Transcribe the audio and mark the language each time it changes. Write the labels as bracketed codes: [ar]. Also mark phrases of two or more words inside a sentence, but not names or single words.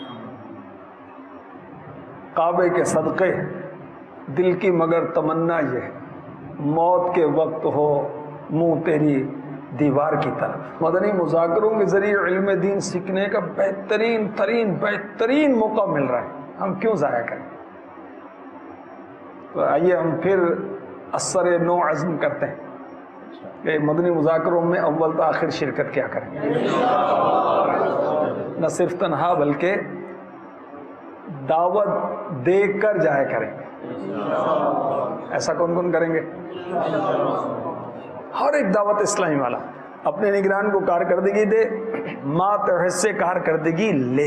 [ur] کعبے کے صدقے دل کی مگر تمنا یہ ہے، موت کے وقت ہو منہ تیری دیوار کی طرف. مدنی مذاکروں کے ذریعے علم دین سیکھنے کا بہترین موقع مل رہا ہے، ہم کیوں ضائع کریں؟ تو آئیے ہم پھر اثر نو عزم کرتے ہیں کہ مدنی مذاکروں میں اول تا آخر شرکت کیا کریں، نہ صرف تنہا بلکہ دعوت دے کر جایا کریں. ایسا کون کون کریں گے؟ ہر ایک دعوت اسلامی والا اپنے نگران کو کارکردگی دے، ماتحت سے کارکردگی لے.